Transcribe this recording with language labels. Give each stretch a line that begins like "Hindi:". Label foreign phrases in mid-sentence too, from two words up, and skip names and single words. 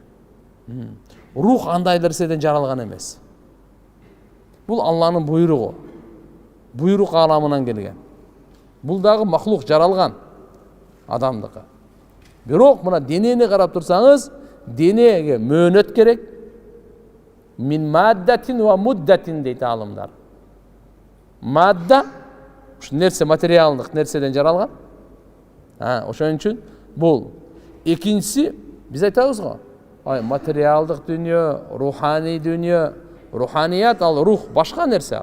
Kyrgyz: Рух андай нерседен жаралган эмес. Бул Алланын буйругу. Буйрук аламынан келген. Бул дагы махлук жаралган адамдыкы. Бирок мына денени карап турсаңыз, денеге мөөнөт керек.
Arabic: من مادة ومدة
Kyrgyz: дейт алымдар. Мадда ушу нерсе материалдык нерседен жаралган. Ошон үчүн бул. Экинчиси биз айтабыз го. Материалдык дүйнө, руханий дүйнө, руханият ал рух башка нерсе.